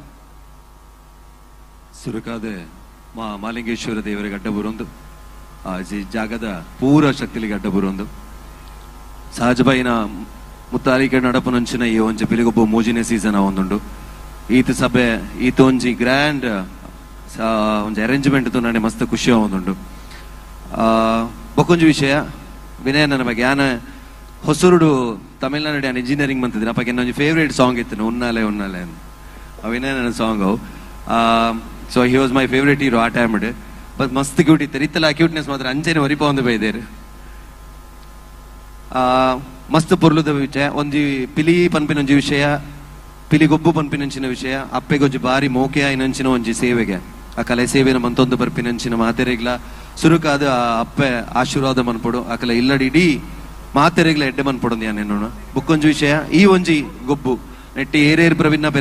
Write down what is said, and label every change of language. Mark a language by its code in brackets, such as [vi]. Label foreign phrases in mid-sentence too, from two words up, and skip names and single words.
[tcy] ಸುರುಕಾದ ಮಾಲಿಂಗೇಶ್ವರ ದೇವರಿಗೆ ಅಡ್ಡ ಬರೋಂದು ಆ ಜಾಗದ ಪೂರ ಶಕ್ತಿಲಿಗೆ ಅಡ್ಡ ಬರೋಂದು ಸಹಜಬೈನ ಮುತ್ತಾಲಿಕೆ ನಡಪನಂಚಿನ ಈ ಒಂಜಿ ಪಿಲಿಗೊಬ್ಬ ಮೂಜಿನೇ ಸೀಸನ್ ಒಂದುಂಡು ಈತ ಸಭೆ ಈತ ಒಂಜಿ ಗ್ರ್ಯಾಂಡ್ ಒಂಜಿ ಅರೇಂಜ್ಮೆಂಟ್ ನಾನೇ ಮಸ್ತ್ ಖುಷಿ ಒಂದುಂಡು. ಬೊಕೊಂಜಿ ವಿಷಯ ವಿನಯ ನನ್ನ ಬಗ್ಗೆ ಯಾನ ಹೊಸರುಡು ತಮಿಳ್ನಾಡು ಯಾನ್ ಇಂಜಿನಿಯರಿಂಗ್ ಬಂತಿದ್ದೀನಿ ಅಪ್ಪ ಒಂಜಿ [en] favourite song [tcy] ಇತ್ತು ಉನ್ನಾಲೆ ಅಂತ ವಿನಯ ನನ್ನ ಸಾಂಗ್ ಅವು. [en] so he was my favourite hero a time [tcy] ಬಟ್ ಮಸ್ತ್ ಕ್ಯೂಟ್ ಇತ್ತು ಇತ್ತಲ್ಲ ಕ್ಯೂಟ್ನೆಸ್ ಮಾತ್ರ ಅಂಚೆನೆ ಒರಿಪ ಒಂದು ಬೈದೇರು ಮಸ್ತ್ ಪೊರ್ಲುದ ವಿಷಯ ಒಂಜಿ ಪಿಲಿ ಪನ್ಪಿನೊಂಜಿ ವಿಷಯ ಪಿಲಿಗೊಬ್ಬು ಪನ್ಪಿನಂಚಿನ ವಿಷಯ ಅಪ್ಪೆಗೊಂಜಿ ಬಾರಿ ಮೋಕೆ ಆಯ್ನಂಚಿನ ಒಂಜಿ ಸೇವೆಗೆ ಆ ಕಲೆ ಸೇವೆನ ಮಂತೊಂದು ಬರ್ಪಿನಂಚಿನ ಮಾತೆರೆಗ್ಲ ಸುರುಕಾದ ಅಪ್ಪೆ ಆಶೀರ್ವಾದ ಮನ್ಪೊಡು ಆಕಲ ಇಲ್ಲಡಿ ಇಡೀ ಮಾತೆರೆಗ್ಲ ಎಡ್ಡೆ ಮನ್ಪೊಡೊಂದು ಯಾನೇನೋಣ ಬುಕ್ಕೊಂಜಿ ವಿಷಯ ಈ ಒಂಜಿ ಗೊಬ್ಬು ನೆಟ್ಟಿ ಏರೇರ್ಪುರ ವಿನ್ನ ಬೇರೆ